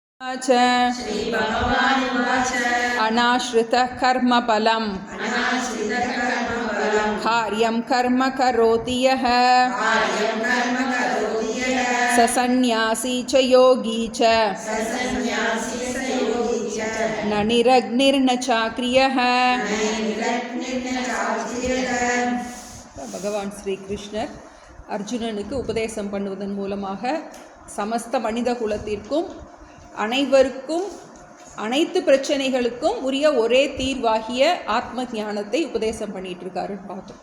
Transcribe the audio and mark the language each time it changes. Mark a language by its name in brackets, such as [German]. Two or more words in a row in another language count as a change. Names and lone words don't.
[Sanskrit] अनाश्रितः कर्मफलम् कार्यं कर्म करोति यः स सन्न्यासी च योगी च न निरग्निर्न चाक्रियः. [Tamil] பகவான் ஸ்ரீகிருஷ்ணர் அர்ஜுனனுக்கு உபதேசம் பண்ணுவதன் மூலமாக சமஸ்த மனித குலத்திற்கும் அனைவருக்கும் அனைத்து பிரச்சனைகளுக்கும் உரிய ஒரே தீர்வாகிய ஆத்ம ஞானத்தை உபதேசம் பண்ணிட்டு இருக்காருன்னு பார்த்தோம்.